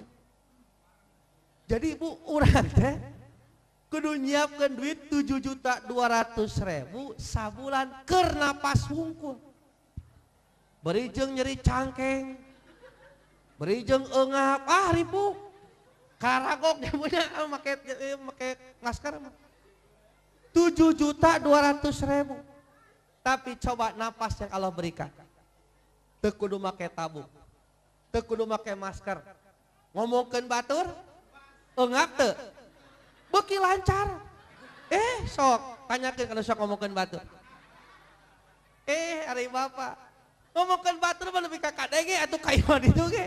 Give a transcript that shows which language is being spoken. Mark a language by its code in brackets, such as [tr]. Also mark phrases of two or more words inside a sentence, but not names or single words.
[su] Jadi ibu urang teh kudu nyiapkeun duit 7.200.000 sabulan keur napas hungkul. Berijeng nyeri cangkeng, berijeng eungap, ripuh. Karagok dia punya make ngaskar mah. 7.200.000. [id] Tapi coba napas yang Allah berikan. [su] Teu kudu make tabung, teu kudu make masker. Ngomongkeun batur, eungap teu? Beuki lancar. Sok tanyakeun kana sok ngomongkeun batur. Ari bapak ngomongkeun batur mah lebih ka kadege atuh ka ieu ditu ge.